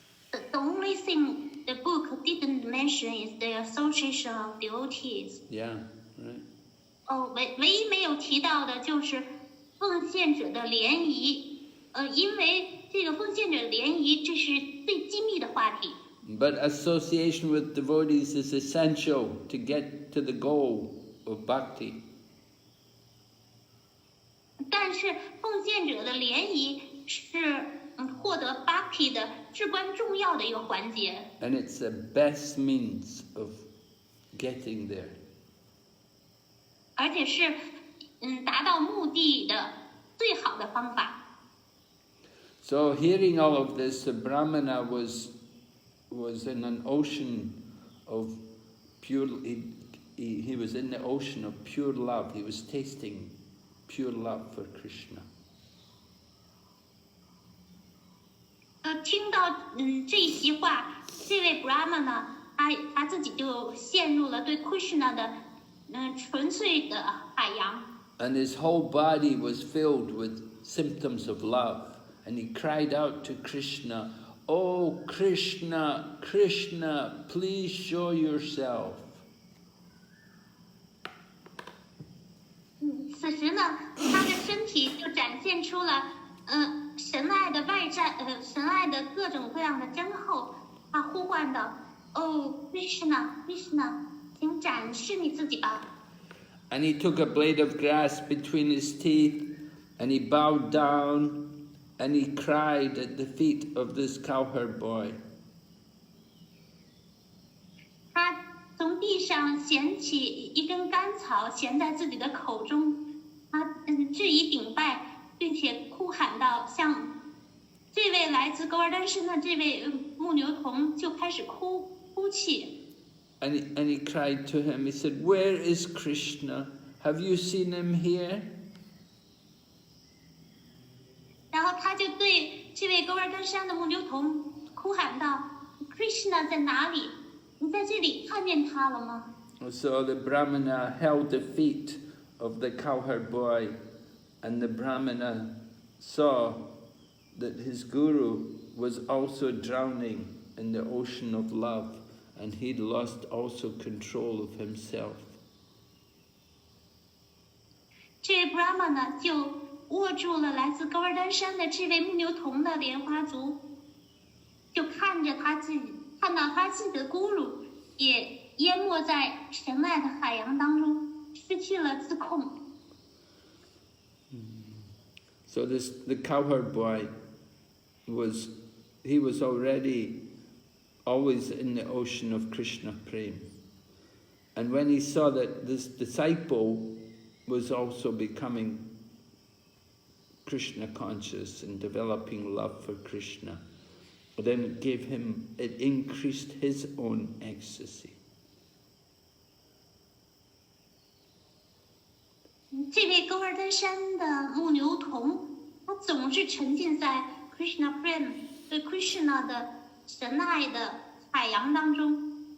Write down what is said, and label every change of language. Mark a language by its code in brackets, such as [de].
[en] The only thing the book didn't mention is the association of devotees. Yeah, right. [zh] 唯一没有提到的就是奉献者的联谊。因为这个奉献者联谊，这是最机密的话题。 [en] But association with devotees is essential to get to the goal of bhakti. [zh] 但是奉献者的联谊是获得 bhakti 的至关重要的一个环节。 [en] And it's the best means of getting there. [zh] 而且是达到目的的最好的方法。 [en] So hearing all of this, the Brahmana was in an ocean of pure. He was in the ocean of pure love. He was tasting pure love for Krishna. [zh] 听到这一席话，这位 Brahmana 他自己就陷入了对 Krishna 的纯粹的海洋。 [en] And his whole body was filled with symptoms of love. and he cried out to Krishna, "Oh Krishna, Krishna, please show yourself." [zh] 此时呢，他的身体就展现出了神爱的外在，神爱的各种各样的真厚。他呼唤道：“哦 ，Krishna Krishna， 请展示你自己吧。” [en] And he took a blade of grass between his teeth, and he bowed down, and he cried at the feet of this cowherd boy. [zh] 他从地上捡起一根干草，衔在自己的口中，他致以顶拜，并且哭喊道：“向这位来自狗尔丹山的这位牧牛童就开始哭泣。” [en] And he cried to him, he said, "Where is Krishna? Have you seen him here?" [zh] 然后他就对这位狗尔丹山的牧牛童哭喊道 ：“Krishna 在哪里？你在这里看见他了吗？” [en] So the Brahmana held the feet of the cowherd boy, and the Brahmana saw that his guru was also drowning in the ocean of love, and he'd lost also control of himself. [zh] 这位 Brahmana 就握住了来自狗尔丹山的这位牧牛童的莲花足，就看到他自己的咕噜也淹没在神爱的海洋当中，失去了自控。 [en] So the cowherd boy was already always in the ocean of Krishna Prem. And when he saw that this disciple was also becoming Krishna conscious and developing love for Krishna, then it increased his own ecstasy. [zh] 这位狗尔丹山的牧牛童，他总是沉浸在 Krishna Prem 对 Krishna 的神爱的海洋当中。